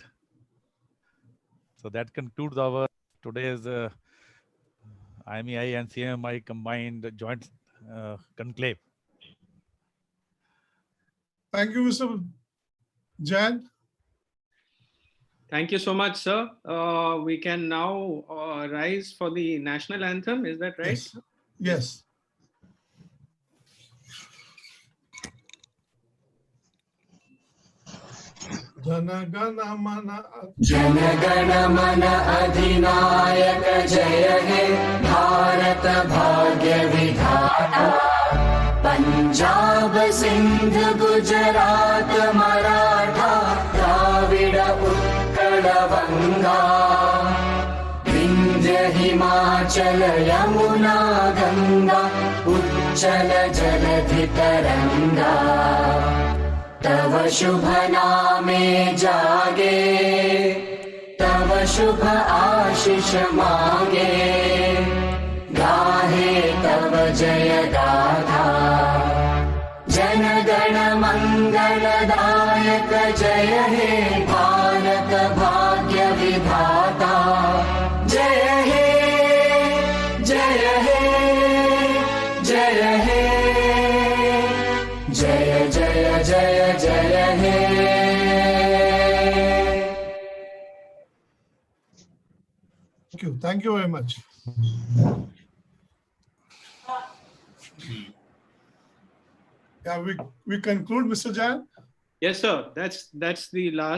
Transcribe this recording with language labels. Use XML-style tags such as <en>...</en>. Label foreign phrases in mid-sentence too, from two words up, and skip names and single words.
<en>So that concludes our today's IMEI and CMMI combined joint conclave. Thank you, Mr. Jan. Thank you so much, sir. We can now rise for the national anthem. Is that right? Yes.</en> <bn>Janagana মন অধিনায়ক জয় হে ভারত ভাগ্য বিধাতা Punjab Sindh Gujarat Maratha Dravida Utkala Vanga Vindhya Himachala Yamuna Ganga Uchchala Jaladhi Taranga তব শুভ নামে জাগে তব শুভ আশিস মাগে গাহে তব জয় গাথা জন গণ মঙ্গলদায়ক জয় হে ভারত ভাগ্য বিধাতা জয় হে জয় হে জয় হে জয় জয় জয় জয় হে</bn> <en>Thank you very much. Yeah, we conclude, Mr. Jan. Yes, sir. That's the last.</en>